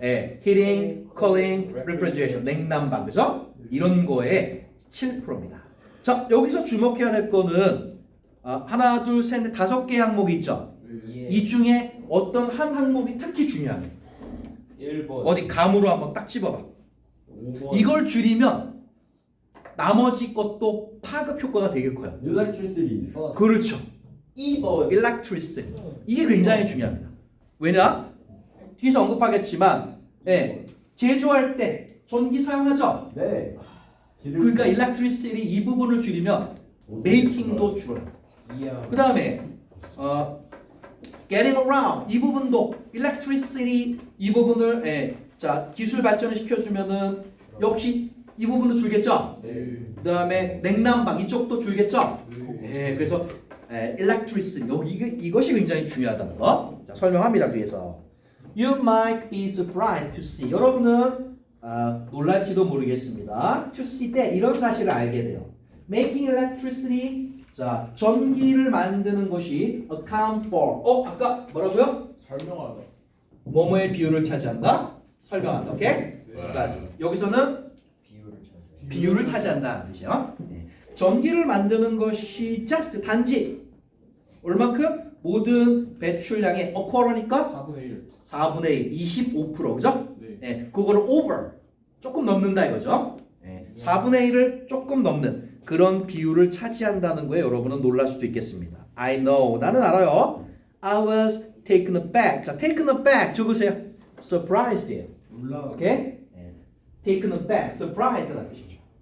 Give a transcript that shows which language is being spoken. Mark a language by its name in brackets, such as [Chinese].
[English] heating, cooling, refrigeration, 냉난방, 그죠? [Korean] 이런 거에 7%입니다. 자, 여기서 주목해야 될 거는 하나, 둘, 셋, 넷, 5개 항목이 있죠. 이 중에 어떤 한 항목이 특히 중요해요. 1번. 어디 감으로 한번 딱 집어봐. 5번. 이걸 줄이면 나머지 것도 파급 효과가 되게 커요. [English] Electricity. [Korean] 그렇죠. 2번. [English] electricity. [Korean] 이게 굉장히 중요합니다. 왜냐? 뒤에서 언급하겠지만 제조할 때 전기 사용하죠. 네. 그러니까 electricity 이 부분을 줄이면 making도 줄어요. 그 다음에 [English] getting around [Korean] 이 부분도 electricity 이 부분을 자 기술 발전을 시켜주면은 역시 이 부분도 줄겠죠. 네. 그 다음에 냉난방 이쪽도 줄겠죠. 그래서 electricity 여기 이것이 굉장히 중요하다는 거. 자, 설명합니다 뒤에서. [English] You might be surprised to see. [Korean] 여러분은 놀랄지도 모르겠습니다. [English] To see [Korean] 때 이런 사실을 알게 돼요. [English] Making electricity [Korean] 자 전기를 만드는 것이 [English] account for. [Korean] 아까 뭐라고요? 설명하다. 뭐뭐의 비율을 차지한다. 설명한다. 오케이? 까지. 여기서는 비율을 차지한다는 뜻이요. 전기를 만드는 것이 [English] just [Korean] 단지 얼마큼? 모든 배출량의 어쿼러니까 4분의 1. 4분의 1, 25% 그죠? 네. 그거를 [English] over [Korean] 조금 넘는다 이거죠. 4분의 1을 조금 넘는 그런 비율을 차지한다는 거에 여러분은 놀랄 수도 있겠습니다. [English] I know [Korean] 나는 알아요. [English] I was taken aback. [Korean] 자, [English] taken aback [Korean] 적으세요. [English] surprised. [Korean] 놀라. 오케이? [English] taken aback, [Korean] surprised라는 뜻이죠.